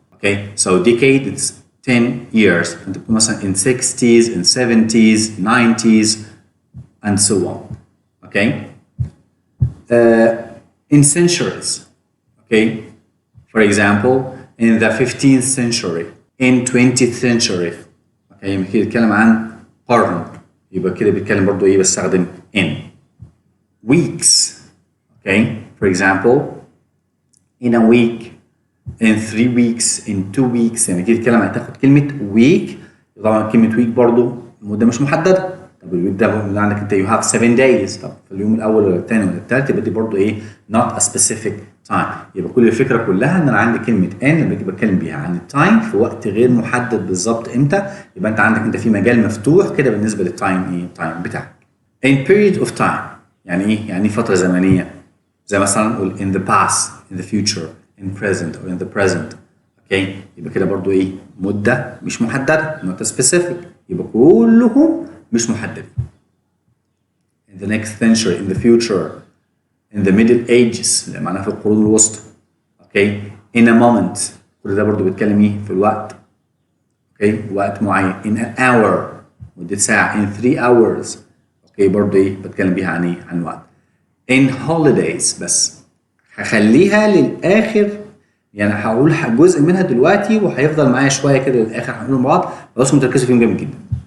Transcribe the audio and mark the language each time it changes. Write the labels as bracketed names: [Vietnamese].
[English] Okay, so decade it's 10 years. انت بتقول مثلا in 60s, in 70s, 90s, and so on. Okay. In centuries. Okay, for example, in the 15th century, in 20th century. [Arabic] Okay, يبقى كده بيتكلم عن قرن، يبقى كده بيتكلم برضو ايه بستخدم in. [English] Weeks. Okay, for example, in a week, in 3 weeks, in 2 weeks. [Arabic] يعني كده بيتكلم عن تاخد كلمة week، طبعا كلمة week برضو مدة مش محددة. طب الويك ده اللي عندك انت you have 7 days. طب في اليوم الاول ولا الثاني ولا الثالث يبقى دي برضه ايه not a specific time. يبقى كل الفكره كلها ان انا عندي كلمه ان لما باجي بتكلم بيها عن التايم في وقت غير محدد بالظبط امتى، يبقى انت عندك انت في مجال مفتوح كده بالنسبه للتايم ايه التايم بتاعك. [English] in period of time يعني ايه؟ يعني فتره زمنيه، زي مثلا نقول in the past, in the future, in present or in the present. [Arabic] اوكي يبقى كده برضه ايه مده مش محدده not specific، يبقى كلهم مش محددين. in the next century, in the future, in the middle ages اللي معناها في القرون الوسطى. اوكي in a moment كل ده برضو بيتكلم ايه في الوقت. اوكي وقت معين in an hour مدة ساعة in 3 hours اوكي برضه ايه بتكلم بيها عن ايه عن وقت in holidays بس هخليها للاخر يعني هقول جزء منها دلوقتي وهيفضل معايا شويه كده للاخر هنقولهم بعض بس تركزوا فيهم جامد جدا